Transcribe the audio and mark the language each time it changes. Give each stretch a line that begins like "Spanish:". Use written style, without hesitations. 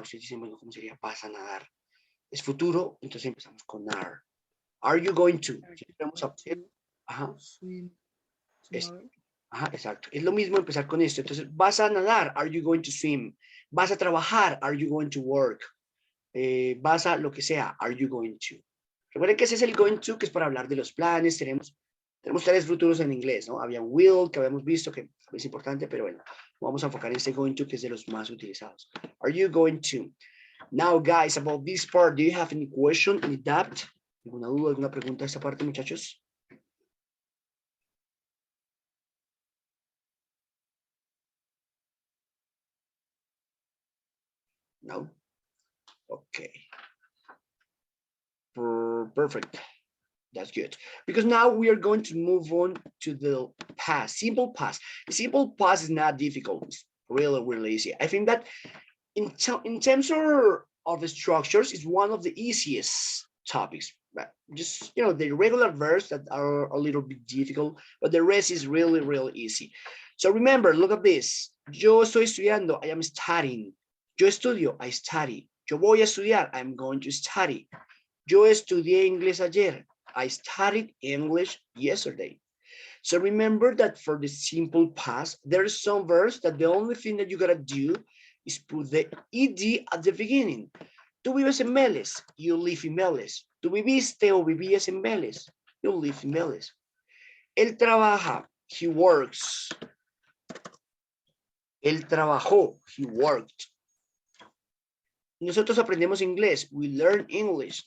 Spanish: Ustedes dicen, bueno, ¿cómo sería vas a nadar? Es futuro, entonces empezamos con are.
English: Are you going to?
Spanish: Si vamos a-
English: Ajá. Swim Es- tomorrow.
Spanish: Ajá, exacto. Es lo mismo empezar con esto. Entonces, vas a nadar,
English: are you going to swim?
Spanish: Vas a trabajar,
English: are you going to work?
Spanish: Vas a lo que sea,
English: are you going to?
Spanish: Recuerden que ese es el going to, que es para hablar de los planes. Tenemos tres futuros en inglés, ¿no? Había will, que habíamos visto, que es importante, pero bueno, vamos a enfocar en este going to, que es de los más utilizados.
English: Are you going to? Now, guys, about this part, do you have any question, any doubt? ¿Alguna duda, alguna pregunta a esta parte, muchachos? No? Okay. Perfect. That's good. Because now we are going to move on to the past, simple past. The simple past is not difficult. It's really, really easy. I think that in terms of the structures, it's one of the easiest topics. But just, you know, the regular verbs that are a little bit difficult, but the rest is really, really easy. So remember, look at this.
Spanish: Yo estoy estudiando.
English: I am studying.
Spanish: Yo estudio.
English: I study.
Spanish: Yo voy a estudiar.
English: I'm going to study.
Spanish: Yo estudié inglés ayer.
English: I studied English yesterday. So remember that for the simple past, there are some verbs that the only thing that you gotta do is put the ed at the beginning.
Spanish: Tú vives en Vélez,
English: you live in Vélez.
Spanish: Tú viviste o vivías en Vélez,
English: you live in Vélez.
Spanish: Él trabaja,
English: he works.
Spanish: Él trabajó,
English: he worked.
Spanish: Nosotros aprendemos inglés,
English: we learn English.